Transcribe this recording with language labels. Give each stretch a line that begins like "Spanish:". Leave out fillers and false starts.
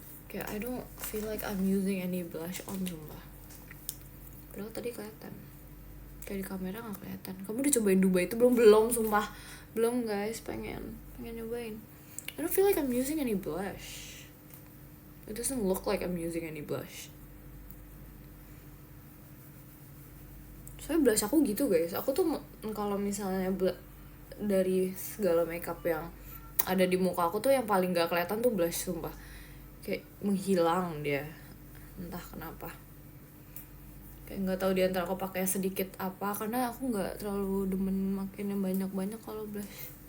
English: Kayak I don't feel like I'm using any blush on, sumpah.
Indonesian: Padahal tadi kelihatan, kayak di kamera nggak kelihatan. Kamu udah cobain Dubai itu belum sumpah. Belum guys, pengen nyobain.
English: I don't feel like I'm using any blush. It doesn't look like I'm using any blush.
Indonesian: Soalnya blush aku gitu guys. Aku tuh kalau misalnya dari segala makeup yang ada di muka aku tuh yang paling gak kelihatan tuh blush, sumpah. Kayak menghilang dia, entah kenapa. Kayak nggak tahu di antara aku pakai sedikit apa, karena aku nggak terlalu demen makin yang banyak kalau blush.